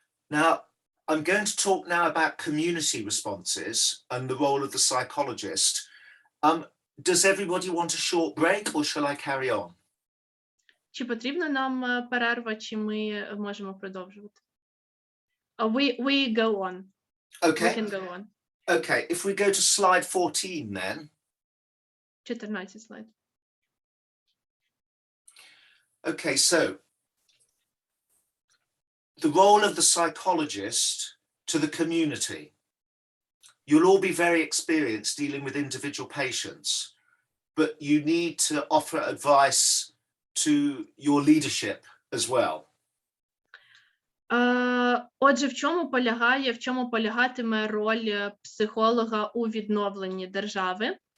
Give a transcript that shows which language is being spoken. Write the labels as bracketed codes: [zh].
[en] Now, I'm going to talk now about community responses and the role of the psychologist. Does everybody want a short break, or shall I carry on? [uk] Чи потрібна нам перерва, чи ми можемо продовжувати? [en] We go on. Okay. We can go on. Okay, if we go to slide 14 then. [uk] 14 слайд. [en] Okay, so the role of the psychologist to the community. You'll all be very experienced dealing with individual patients, but you need to offer advice to your leadership as well. [uk] Отже, в чому полягатиме роль психолога у відновленні держави?